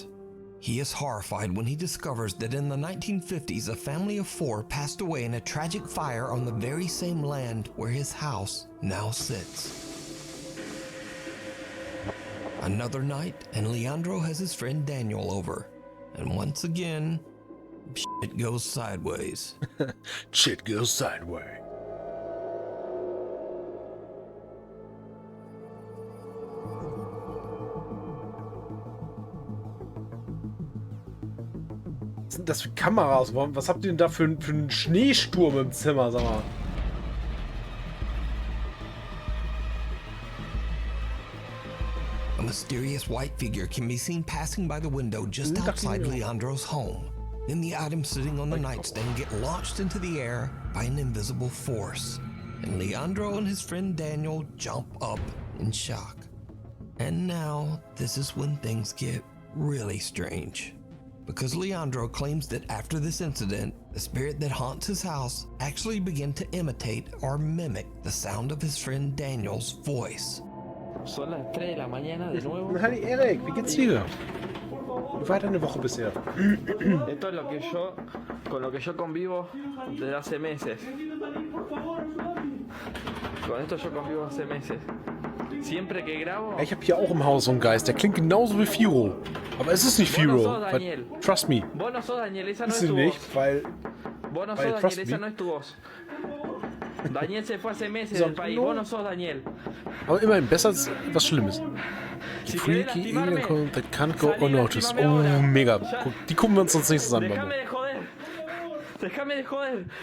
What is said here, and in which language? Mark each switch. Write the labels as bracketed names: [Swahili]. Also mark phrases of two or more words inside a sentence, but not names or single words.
[English] He is horrified when he discovers that in the 1950s, a family of 4 passed away in a tragic fire on the very same land where his house now sits. Another night, and Leandro has his friend Daniel over. And once again, shit goes sideways. Shit goes sideways. [German] Was sind das für Kameras? Was habt ihr denn da für einen Schneesturm im Zimmer, sag mal? [English] A mysterious white figure can be seen passing by the window just outside Leandro's home. Then the items sitting on the nightstand get launched into the air by an invisible force. And Leandro and his friend Daniel jump up in shock. And now, this is when things get really strange. Because Leandro claims that after this incident, the spirit that haunts his house actually began to imitate or mimic the sound of his friend Daniel's voice. [Spanish] Son las 3 de la mañana de nuevo. [German] Hi Erik, wie geht's dir? Wie war deine Woche bisher? [Spanish] Esto es lo que yo, con lo que yo convivo desde hace meses. Con esto yo convivo hace meses. Siempre que grabo. [German] Ja, ich habe hier auch im Haus so einen Geist, der klingt genauso wie Firo. Aber es ist nicht Firo. [English] Trust me. [Spanish] Vos no sos Daniel, esa no [German] ist [Spanish] es tu voz. [German] Nicht, weil. [Spanish] Vos no sos Daniel, esa no es tu voz. Daniel se fue hace meses del país, vos no sos Daniel. [German] Aber immerhin, besser als was Schlimmes. [English] Die freaky alien that can't go unnoticed. [German] Oh, mega. Die gucken wir uns sonst nächstes an. [Spanish] Déjame de joder. Déjame de joder.